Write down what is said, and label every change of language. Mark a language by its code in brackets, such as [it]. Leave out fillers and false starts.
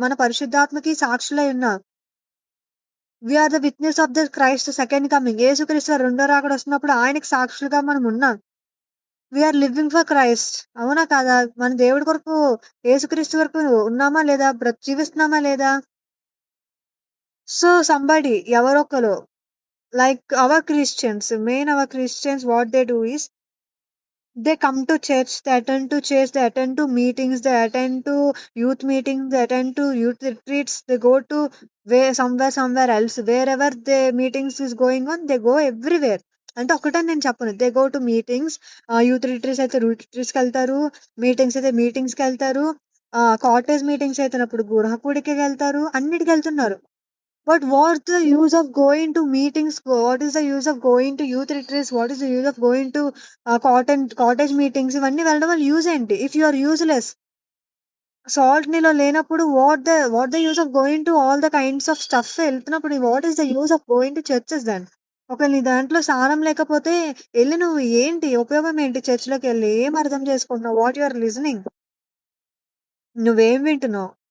[te] మన పరిశుద్ధాత్మకి సాక్షులై ఉన్నాం. [en] We are the witness of the Christ second coming. [te] యేసుక్రీస్తు రెండో రాకడ వస్తున్నప్పుడు ఆయనకి సాక్షులుగా మనం ఉన్నాం. [en] We are living for Christ. [te] అవునా కాదా? మన దేవుడి కొరకు యేసుక్రీస్తు వరకు ఉన్నామా లేదా? జీవిస్తున్నామా లేదా? [en] So somebody ఎవరొకరు like our Christians, our Christians, what they do is they come to church, they attend to church, they attend to meetings, they attend to youth meetings, they attend to youth retreats, they go to somewhere else, wherever the meetings is going on, they go everywhere. [te] అంటే ఒకటని నేను చెప్పను, [en] they go to meetings, youth retreats [te] అయితే రిట్రీట్స్కి వెళ్తారు, meetings అయితే మీటింగ్స్కి వెళ్తారు, cottage meetings అయితేనప్పుడు గృహకూడికి వెళ్తారు, అన్నిటికి వెళ్తున్నారు. [en] But what's the use of going to meetings? What is the use of going to youth retreats? What is the use of going to cottage meetings? [te] ఇవన్నీ వెళ్ళడం వల్ల యూజ్ ఏంటి? [en] if you are useless, salt [te] నీలో లేనప్పుడు [en] what the use of going to all the kinds of stuff [te] వెళ్తున్నప్పుడు [en] What is the use of going to churches then? [te] ఒకవేళ నీ దాంట్లో సారం లేకపోతే వెళ్ళి నువ్వు ఏంటి ఉపయోగం ఏంటి? చర్చ్లోకి వెళ్ళి ఏం అర్థం చేసుకుంటున్నావు? [en] What you are listening? [te] నువ్వేం వింటున్నావు?